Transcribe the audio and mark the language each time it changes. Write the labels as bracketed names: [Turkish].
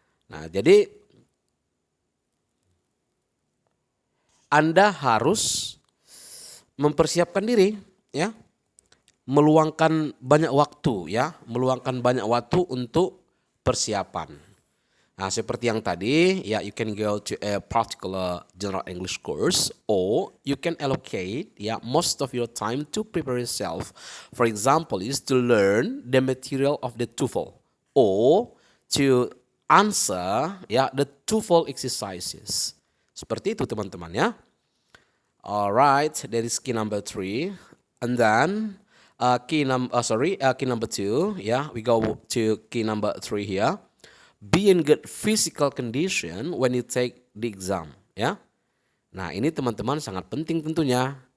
[Indonesian] Nah, jadi Anda harus mempersiapkan diri, ya, meluangkan banyak waktu, ya, meluangkan banyak waktu untuk persiapan. Nah, seperti yang tadi, [English] ya, you can go to a particular general English course, or you can allocate, ya, most of your time to prepare yourself. For example, is to learn the material of the TOEFL, or to answer, ya, the TOEFL exercises. [Indonesian] Seperti itu teman-teman, ya. [English] Alright, that is key number three. And then key number two, yeah, we go to key number three here. Be in good physical condition when you take the exam, ya. [Indonesian] Nah, ini teman-teman sangat penting tentunya.